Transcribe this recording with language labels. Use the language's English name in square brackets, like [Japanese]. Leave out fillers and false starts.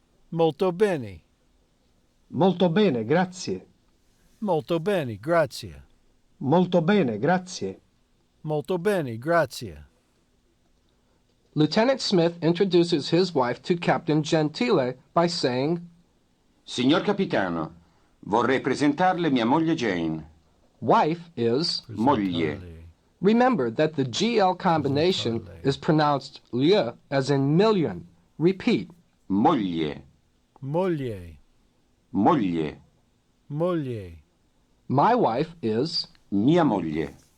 [Italian] Molto bene. Molto bene, grazie. Molto bene, grazie. Molto bene, grazie. Molto bene, grazie. [English] Lieutenant Smith introduces his wife to Captain Gentile by saying, [Italian] Signor capitano, vorrei presentarle mia moglie Jane. [English] wife is, [Italian] Moglie. [English] remember that the GL combination is pronounced lieu as in million. Repeat. [Italian] Moglie. Moglie. Moglie. Moglie. [English] My wife is, [Italian] Mia moglie.